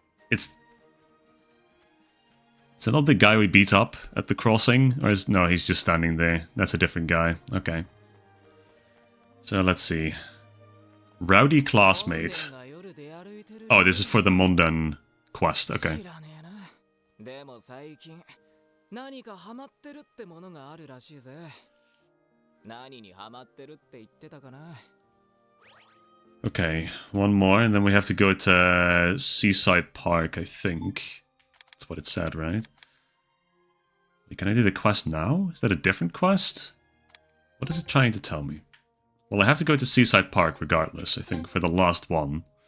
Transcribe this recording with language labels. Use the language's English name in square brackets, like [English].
[English] Is that not the guy we beat up at the crossing? Or is... No, he's just standing there. That's a different guy. Okay. So, let's see. Rowdy classmate. Oh, this is for the Mundan quest. Okay. [Japanese] でも最近何かハマってるってものがあるらしいぜ。何にハマってるって言ってたかな。 [English] Okay, one more, and then we have to go to Seaside Park, I think. That's what it said, right? Wait, can I do the quest now? Is that a different quest? What is it trying to tell me? Well, I have to go to Seaside Park regardless, I think, for the last one.